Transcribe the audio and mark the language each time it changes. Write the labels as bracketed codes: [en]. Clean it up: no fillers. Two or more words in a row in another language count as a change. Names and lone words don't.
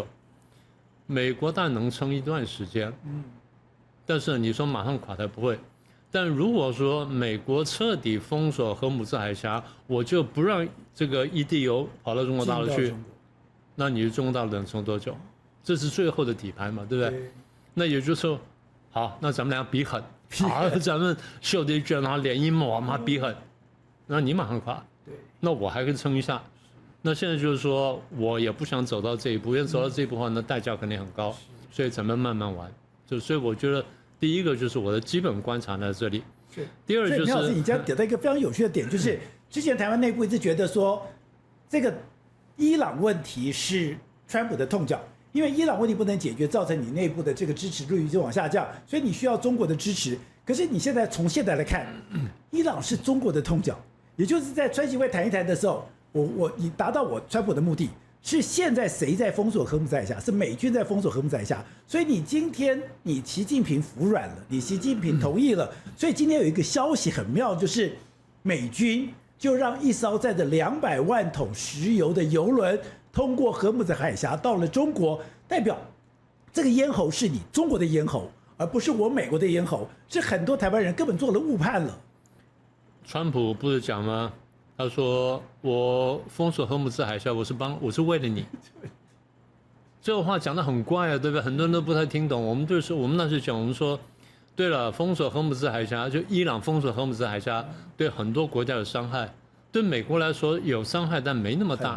[zh] 美國當然能撐一段時間，但是你說馬上垮台不會。但如果說美國徹底封鎖荷姆茲海峽，我就不讓這個一滴油跑到中國大陸去，那你中國大陸能撐多久？這是最後的底牌嘛，對不對？那也就是說，好，那咱們倆比狠，好，咱們袖子一捲，然後臉一抹，媽比狠，那你馬上垮，那我還可以撐一下。那現在就是說，我也不想走到這一步，因為走到這一步的話，那代價肯定很高，所以咱們慢慢玩。所以我覺得。第一個就是我的基本觀察在這裡，是。第二就是，苗老師，你這樣點到一個非常有趣的點，就是之前台灣內部一直覺得說，這個伊朗問題是川普的痛腳，因為伊朗問題不能解決，造成你內部的這個支持率就往下降，所以你需要中國的支持。可是你现在來看，伊朗是中國的痛腳，也就是在川習會談一談的時候，你達到我川普的目的。是現在誰在封鎖荷姆茲海峽？是美軍在封鎖荷姆茲海峽。所以你今天你習近平服軟了，你習近平同意了。所以今天有一個消息很妙，就是美軍就讓一艘載着200萬桶石油的油輪通過荷姆茲海峽到了中國，代表這個咽喉是你中國的咽喉，而不是我美國的咽喉。是很多台灣人根本做了誤判了。川普不是講嗎？他說：“我封鎖荷姆茲海峽，我是為了你。” 這個話講得很怪啊，對不對？很多人都不太聽懂。我們那時講，我們說，對了，封鎖荷姆茲海峽，就伊朗封鎖荷姆茲海峽，對很多國家有傷害，對美國來說有傷害，但沒那麼大。